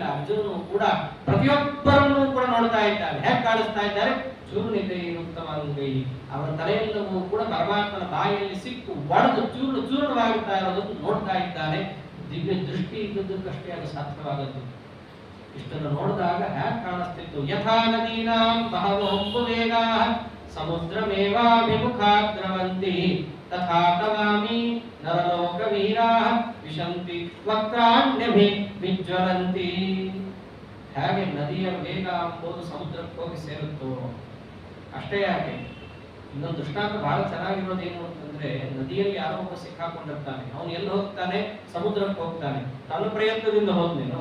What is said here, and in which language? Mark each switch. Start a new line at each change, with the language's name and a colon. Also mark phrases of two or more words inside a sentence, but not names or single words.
Kannada: ಅರ್ಜುನನು ಕೂಡ ಪ್ರತಿಯೊಬ್ಬರನ್ನು ಕೂಡ ನೋಡ್ತಾ ಇದ್ದಾನೆ. ಹೇಗೆ ಕಾಣಿಸ್ತಾ ಇದ್ದಾರೆ?
Sanskrit: ಚೂರ್ಣಿದೆ ಉತ್ತಮಾಂಗೈ,
Kannada: ಅವರ ತಲೆಯೆಲ್ಲವೂ ಕೂಡ ಪರಮಾತ್ಮನ ಬಾಯಿಯಲ್ಲಿ ಸಿಕ್ಕು ಒಡೆದು ಚೂರ್ಣವಾಗುತ್ತಾ ಇರೋದನ್ನು ನೋಡ್ತಾ ಇದ್ದಾನೆ. ದಿವ್ಯ ದೃಷ್ಟಿ ಇದ್ದದ್ದಕ್ಕಷ್ಟೇ ಅದು ಸಾಧ್ಯವಾದದ್ದು. ಇಷ್ಟನ್ನು ನೋಡಿದಾಗ ಹೇಗೆ ಕಾಣಿಸ್ತಿತ್ತು?
Sanskrit: ಯಥಾ ನದೀನಾಂ ಬಹವೋ ವೇಗಾಃ ಸಮುದ್ರಮೇವಾಭಿಮುಖಾ ದ್ರವಂತಿ ತಥಾ ತವಾಮಿ ನರಲೋಕ ವೀರಾಃ ವಿಶಂತಿ ವಕ್ರಾಣ್ಯಭಿ ವಿಜ್ವಲಂತಿ.
Kannada: ಹೇಗೆ ನದಿಯ ವೇಗ ಎಂಬುದು ಸಮುದ್ರಕ್ಕೆ ಹೋಗಿ ಸೇರುತ್ತೋ ಅಷ್ಟೇ. ಯಾಕೆ? ಇನ್ನೊಂದು ದೃಷ್ಟಾಂತ ಬಹಳ ಚೆನ್ನಾಗಿರೋದು ಏನು ಅಂತಂದ್ರೆ, ನದಿಯಲ್ಲಿ ಯಾರೋ ಒಬ್ಬ ಸಿಕ್ಕಾಕೊಂಡಿರ್ತಾನೆ. ಅವನು ಎಲ್ಲಿ ಹೋಗ್ತಾನೆ? ಸಮುದ್ರಕ್ಕೆ ಹೋಗ್ತಾನೆ. ತನ್ನ ಪ್ರಯತ್ನದಿಂದ ಹೋದ್ನೇನು?